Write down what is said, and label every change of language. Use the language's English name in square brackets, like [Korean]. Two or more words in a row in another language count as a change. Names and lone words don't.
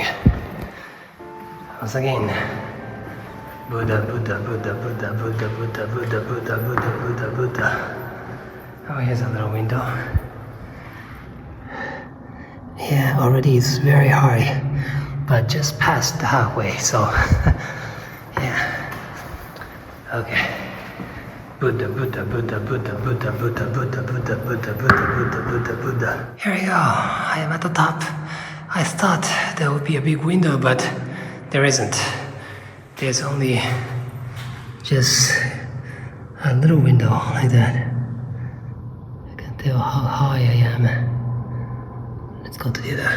[English] Once again, Buddha, Buddha, Buddha, Buddha, Buddha, Buddha, Buddha, Buddha, Buddha, Buddha, Buddha. Oh, here's a little window. Yeah, already it's very high, but just past the halfway, so yeah. Okay. Buddha, Buddha, Buddha, Buddha, Buddha, Buddha, Buddha, Buddha, Buddha, Buddha, Buddha, Buddha, Buddha. Here we go. I am at the top. I thought there would be a big window, but there isn't. There's only just a little window like that. I can tell how high I am. Let's go to the other.